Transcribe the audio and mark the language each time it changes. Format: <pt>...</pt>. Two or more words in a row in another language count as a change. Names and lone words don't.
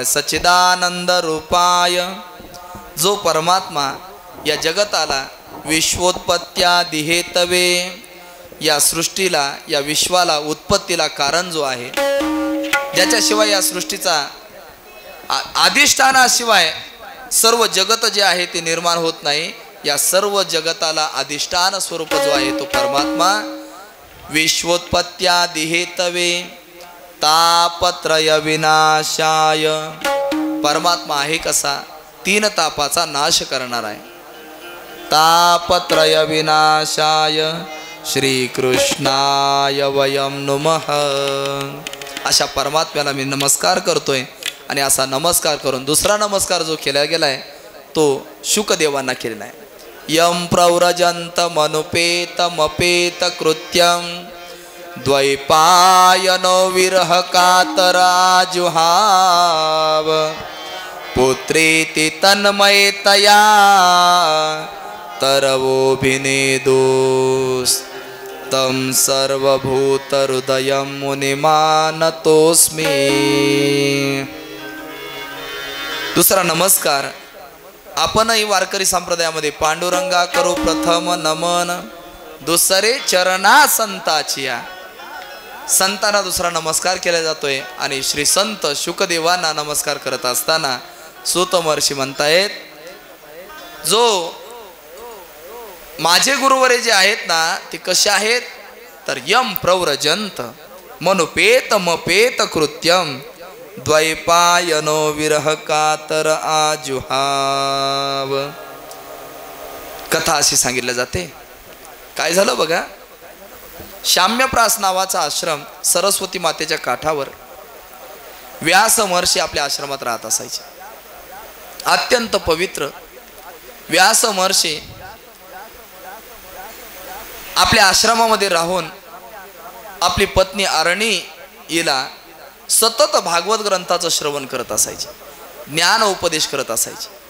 <sa>सच्चिदानंद रूपाय,</sa> <mr>जो परमात्मा या जगताला</mr> <sa>विश्वोत्पत्त्यादि हेतवे,</sa> <mr>या सृष्टीला, या विश्वाला, उत्पत्तीला कारण जो आहे, ज्याच्याशिवाय या सृष्टीचा अधिष्ठानाशिवाय सर्व जगत जे आहे ते निर्माण होत नाही. या सर्व जगताला अधिष्ठान स्वरूप जो आहे तो परमात्मा</mr> <sa>विश्वोत्पत्त्यादि हेतवे तापत्रय विनाशाय.</sa> <mr>परमात्मा आहे कसा? 3 तापाचा नाश करणार आहे.</mr> <sa>तापत्रय विनाशाय श्रीकृष्णाय वयम नुमः.</sa> <mr>अशा परमात्म्याला मी नमस्कार करतोय. आणि असा नमस्कार करून दुसरा नमस्कार जो केला गेलाय तो शुकदेवांना केलेला आहे.</mr> <sa>यम प्रव्रजंत मनुपेतमपेत कृत्यम द्वैपायनो विरह कातराजुहाव पुत्रेति तन्मयतया तरवोभिनेदोस् तम सर्वभूतहृदयं मुनिमानतोस्मि.</sa> <mr>दुसरा नमस्कार आपणही वारकरी संप्रदायामध्ये पांडुरंगा करू प्रथम नमन दुसरे चरणा संताचिया. संतांना दुसरा नमस्कार केला जातोय. आणि श्री संत शुकदेवांना नमस्कार करत असताना सूत महर्षी म्हणतायत, जो माझे गुरुवरे जे आहेत ना ते कसे आहेत तर</mr> <sa>यम प्रव्रजंत मनुपेत मपेत कृत्यम द्वैपायनो विरह कातर आजुहाव.</sa> <mr>कथा अशी सांगितली जाते. काय झालं बघा, शाम्यप्रास नावाचा आश्रम सरस्वती मातेच्या काठावर व्यास महर्षी आपल्या आश्रमात राहत असायचे. अत्यंत पवित्र व्यास महर्षी आपल्या आश्रमामध्ये राहून आपली पत्नी अरणी हिला सतत भागवत ग्रंथाचं श्रवण करत असायचे, ज्ञान उपदेश करत असायचे.</mr>